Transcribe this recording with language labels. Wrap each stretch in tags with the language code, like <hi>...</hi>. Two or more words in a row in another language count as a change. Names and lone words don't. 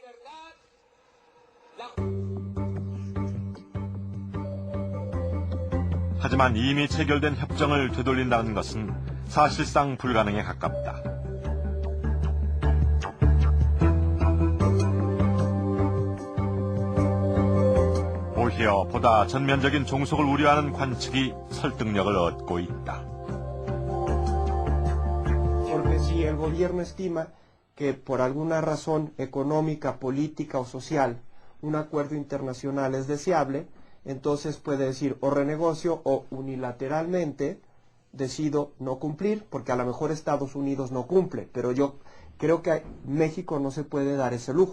<ko>하지만 이미 체결된 협정을 되돌린다는 것은 사실상 불가능에 가깝다. 오히려 보다 전면적인 종속을 우려하는 관측이 설득력을 얻고 있다.</ko> <es>Porque si el gobierno estima que por alguna razón económica, política o social un acuerdo internacional es deseable, entonces puede decir o renegocio o unilateralmente decido no cumplir, porque a lo mejor Estados Unidos no cumple, pero yo creo que México no se puede dar ese lujo.</es>